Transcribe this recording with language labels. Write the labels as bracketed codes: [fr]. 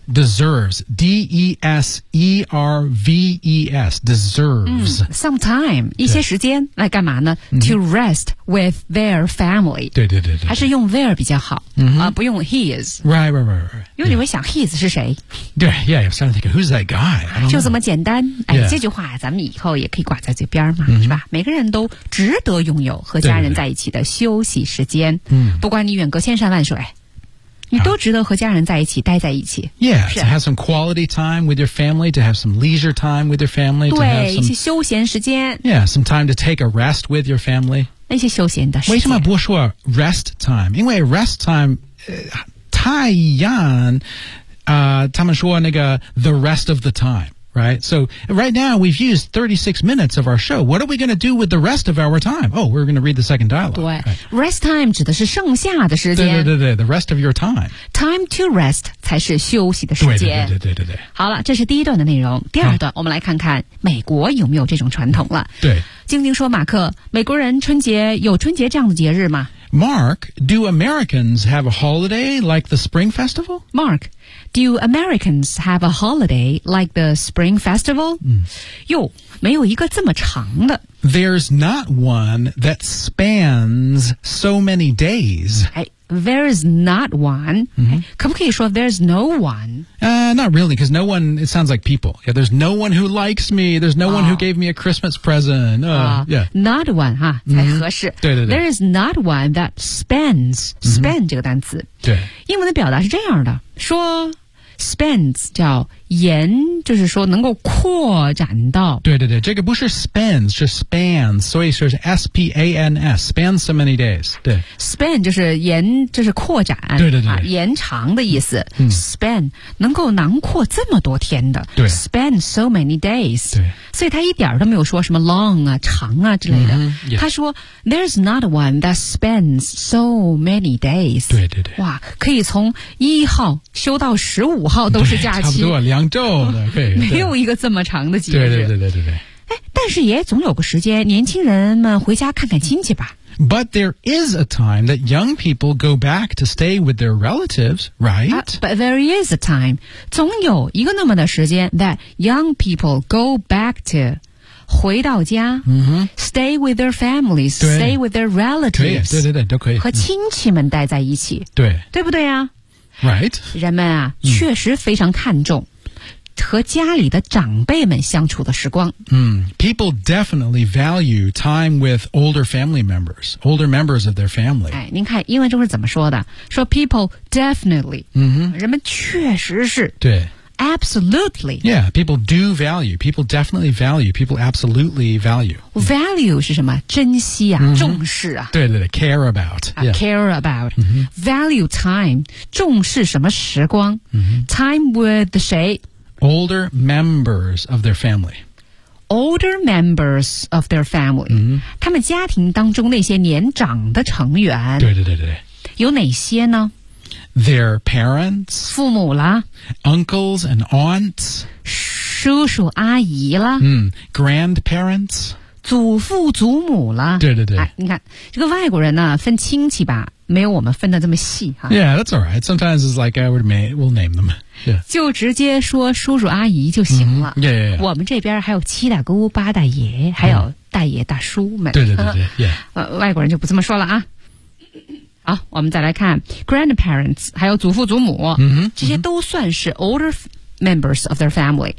[en] deserves D-E-S-E-R-V-E-S deserves、 [zh] mm, [en] some time [zh] 一些时间来干嘛呢、mm-hmm. [en] to rest with their family [zh] 对对 对, 对, 对还是用 their 比较好、 mm-hmm. 不用 his [en] right right right, right. [zh] 因为你会想、yeah. his 是谁 [en] 对 yeah you're starting to think who's that guy [zh] 就这么简单、 [en] yeah. [zh] 这句话咱们以后也可以挂在嘴边嘛、 mm-hmm. 是吧每个人都值得拥有和家人在一起的休息时间对对对嗯、不管你远隔千山万水你都值得和家人在一起待在一起 [en] Yeah, to have some quality time with your family To have some leisure time with your family [zh] 对 [en] to have some, [zh] 一些休闲时间 [en] Yeah, some time to take a rest with your family [zh] 那些休闲的时间为什么不说 rest time 因为 rest time、太一样、他们说那个 [en] the rest of the timeRight? So right now we've used 36 minutes of our show. What are we going to do with the rest of our time? Oh, we're going to read the second dialogue. [zh] 对、right. [en] Rest time [zh] 指的是剩下的时间。对对对对 [en] the rest of your time. [zh] Time to rest 才是休息的时间。对对对对对对。好了这是第一段的内容。第二段、啊、我们来看看美国有没有这种传统了。对。晶晶说马克美国人春节有春节这样的节日吗 [en] Mark, do Americans have a holiday like the Spring Festival? Mark,Do Americans have a holiday like the Spring Festival? 哟、嗯， [zh] 没有一个这么长的。 [en] There's not one that spans so many days. There's not one.、嗯、 [zh] 可不可以说 [en] there's no one?、 Not really, because no one, it sounds like people. Yeah, there's no one who likes me. There's no、oh. one who gave me a Christmas present.、yeah. Not one, [zh] 哈、huh? 嗯、才合适。对对对。 [en] There is not one that spans,、嗯、span [zh] 这个单词。对。英文的表达是这样的。说 spans 叫延就是说能够扩展到对对对这个不是 spans 是 spans 所以说是 S-P-A-N-S spans [en] so many days [zh] 对 span 就是延就是扩展对对对、啊、延长的意思、嗯、 span 能够囊括这么多天的对 [en] span so many days [zh] 对所以他一点都没有说什么 long 啊长啊之类的、嗯、他说 [en] there's not one that spans so many days [zh] 对对对哇可以从一号休到十五号都是假期差不多两周的对没有一个这么长的节日对对对对对对但是也总有个时间年轻人们回家看看亲戚吧 [en] But there is a time that young people go back to stay with their relatives, right?、 But there is a time [zh] 总有一个那么的时间 [en] that young people go back to [zh] 回到家、 mm-hmm. [en] stay with their families, stay with their relatives [zh] 对对对都可以和亲戚们待在一起对对不对啊 [en] Right? [zh] 人们啊、mm-hmm. 确实非常看重和家里的长辈们相处的时光。 [en] Mm, people definitely value time with older family members, older members of their family. [zh] 哎，您看英文中是怎么说的？说 [en] people definitely,、 mm-hmm. [zh] 人们确实是。对。 [en] Absolutely. Yeah, people do value. People definitely value. People absolutely value. [zh] Value 是什么？珍惜啊、mm-hmm. 重视啊。对对对 [en] ,care about.、Yeah. Care about.、 Mm-hmm. Value time, [zh] 重视什么时光、 mm-hmm. [en] ?Time with [zh] 谁 [en] Older members of their family. Older members of their family.、 Mm-hmm. [zh] 他们家庭当中那些年长的成员。对对对对。有哪些呢 [en] Their parents. [zh] 父母啦。 [en] Uncles and aunts. [zh] 叔叔阿姨啦。 [en] 嗯 ,grandparents. [zh] 祖父祖母啦。对对对。啊、你看这个外国人呢分亲戚吧。没有我们分得这么细哈。 [en] Yeah, that's all right. Sometimes it's like I would name, we'll name them.、Yeah. [zh] 就直接说叔叔阿姨就行了。 [en] Mm-hmm. Yeah, yeah, yeah. [zh] 我们这边还有七大姑八大爷、mm-hmm. 还有大爷大叔们。对对对对 yeah. 外国人就不这么说了啊。好我们再来看 grandparents, 还有祖父祖母、 mm-hmm. 这些都算是 [en] older members of their family.